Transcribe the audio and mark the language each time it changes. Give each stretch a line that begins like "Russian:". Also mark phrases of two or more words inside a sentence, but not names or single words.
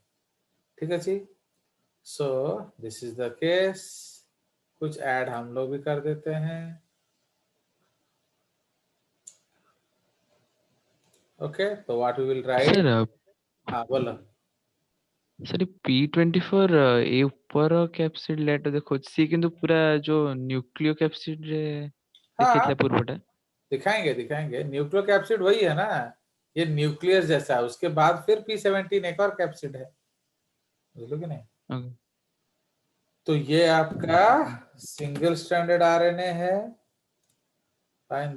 Hindi: ठीक है जी।
English: so this is the case.
Hindi: कुछ ऐड हम लोग भी कर देते हैं।
English: ओके, तो what we will write.
Hindi: सर हाँ बोलो।
Odia: सर P24 ଏ ଉପର କ୍ୟାପସିଡ୍ ଲେଟ୍ ଦେଖଉଛି କିନ୍ତୁ ପୁରା ଯୋଉ
English: nucleo capsid
Odia: ରେ ଦେଖେଇଥିଲା
Hindi: हाँ
Odia: ପୂର୍ବଟା।
Hindi: दिखाएंगे दिखाएंगे,
English: nucleo capsid
Hindi: वही है ना, ये न्यूक्लियस जैसा है, उसके बाद फिर P17 एक और कैप्सिड है, बुझ लो कि नहीं।
English: Okay.
Hindi: तो ये आपका
English: single stranded RNA
Hindi: है, फाइन।